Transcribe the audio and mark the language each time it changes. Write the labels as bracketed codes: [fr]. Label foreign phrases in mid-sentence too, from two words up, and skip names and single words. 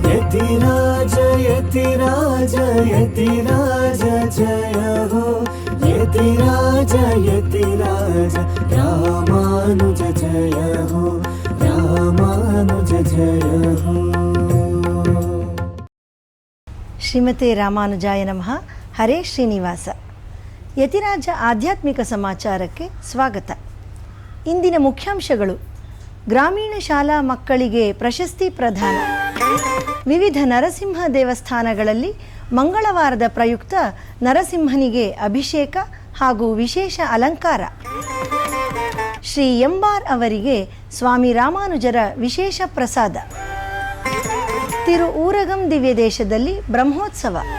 [hi] यतिराज यतिराज यतिराज जय हो यतिराज यतिराज रामानुज जय हो रामानुज जय हो। [sa] ಶ್ರೀಮತೆ ರಾಮಾನುಜಾಯ ನಮಃ. [kn] ಹರೇ ಶ್ರೀನಿವಾಸ. ಯತಿರಾಜ ಆಧ್ಯಾತ್ಮಿಕ ಸಮಾಚಾರಕ್ಕೆ ಸ್ವಾಗತ. ಇಂದಿನ ಮುಖ್ಯಾಂಶಗಳು: ಗ್ರಾಮೀಣ ಶಾಲಾ ಮಕ್ಕಳಿಗೆ ಪ್ರಶಸ್ತಿ ಪ್ರದಾನ, ವಿವಿಧ ನರಸಿಂಹ ದೇವಸ್ಥಾನಗಳಲ್ಲಿ ಮಂಗಳವಾರದ ಪ್ರಯುಕ್ತ ನರಸಿಂಹನಿಗೆ ಅಭಿಷೇಕ ಹಾಗೂ ವಿಶೇಷ ಅಲಂಕಾರ, ಶ್ರೀ ಎಂಬಾರ್ ಅವರಿಗೆ ಸ್ವಾಮಿ ರಾಮಾನುಜರ ವಿಶೇಷ ಪ್ರಸಾದ, ತಿರುಊರಗಂ ದಿವ್ಯ ದೇಶದಲ್ಲಿ ಬ್ರಹ್ಮೋತ್ಸವ.